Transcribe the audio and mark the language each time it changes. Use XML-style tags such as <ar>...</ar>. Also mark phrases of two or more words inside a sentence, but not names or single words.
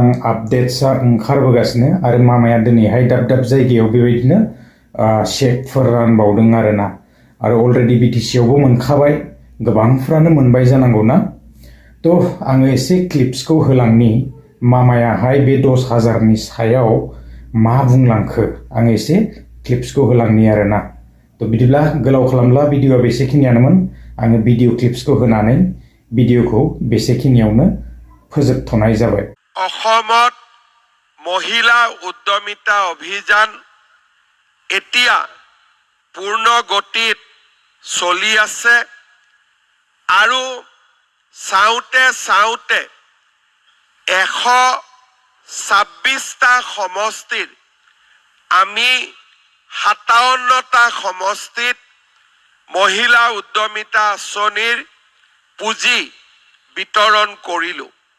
<brx>आपडेट्सआ ओंखारबोगासिनो आरो मामाया दिनैहाय दाब दाब जायगायाव बेबायदिनो चेकफोर रानबावदों आरोना आरो अलरेडी बीटीसी आवबो मोनखाबाय गोबांफ्रानो मोनबाय जानांगौ ना थ' आङो एसे क्लिप्सखौ होलांनि मामायाहाय बे 10,000नि सायाव मा बुंलांखो आङो एसे क्लिप्सखौ होलांनि आरोना थ' बिदिब्ला गोलाव खालामब्ला भिडिअआ बेसेखिनियानोमोन आङो</brx> <en>video clips</en> <brx>होनानै भिडिअखौ बेसेखिनियावनो फोजोबथ'नाय जाबाय</brx> <as>অসমত মহিলা উদ্যমিতা অভিযান এতিয়া পূৰ্ণ গতিত চলি আছে আৰু চাওঁতে চাওঁতে 126টা সমষ্টিৰ আমি 57টা সমষ্টিত মহিলা উদ্যমিতা আঁচনিৰ পুঁজি বিতৰণ কৰিলোঁ</as>